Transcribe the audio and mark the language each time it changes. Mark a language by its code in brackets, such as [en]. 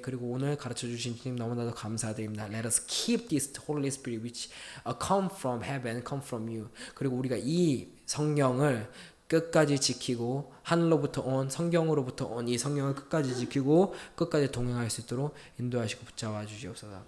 [ko] 그리고 오늘 가르쳐 주신 주님 너무나도 감사드립니다. [en] Let us keep this Holy Spirit which come from heaven, come from you. [ko] 그리고 우리가 이 성령을 끝까지 지키고 하늘로부터 온 성경으로부터 온 이 성령을 끝까지 지키고 끝까지 동행할 수 있도록 인도하시고 붙잡아 주시옵소서.